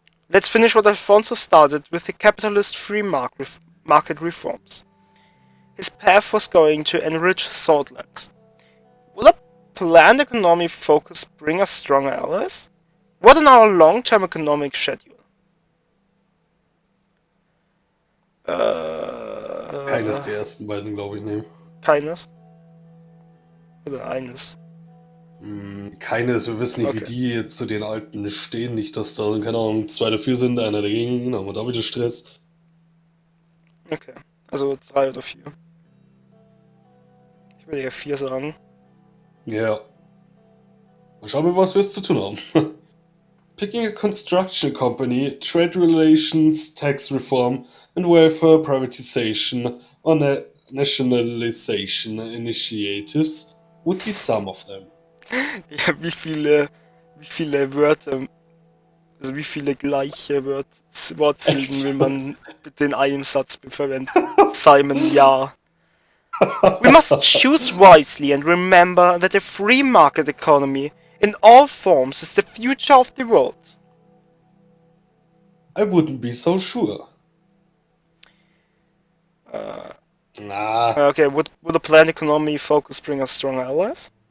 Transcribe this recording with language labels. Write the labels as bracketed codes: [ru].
[en] Let's finish what Alfonso started with the capitalist free market reforms. His path was going to enrich Swortland. Will a planned economic focus bring us stronger allies? What in our long-term economic schedule? [de] Keines der ersten beiden, glaube ich, nehmen. Keines? Oder eines? Keines, wir wissen nicht, wie Okay. die zu den Alten stehen. Nicht, dass da, keine Ahnung, 2 dafür sind, einer dagegen, dann haben wir da wieder Stress. Okay. Also 3 oder 4. Ich will eher 4 sagen. Ja. Mal schauen wir, was wir jetzt zu tun haben. [en] Picking a construction company, trade relations, tax reform, and welfare privatization or nationalization initiatives would be some of them. [de] Ja, wie viele Wörter, also wie viele gleiche Wortsilben will man bitte in einem Satz verwenden? Simon, ja. [en] We must choose wisely and remember that a free market economy in all forms is the future of the world. I wouldn't be so sure. Okay, would a planned economy focus bring us stronger allies?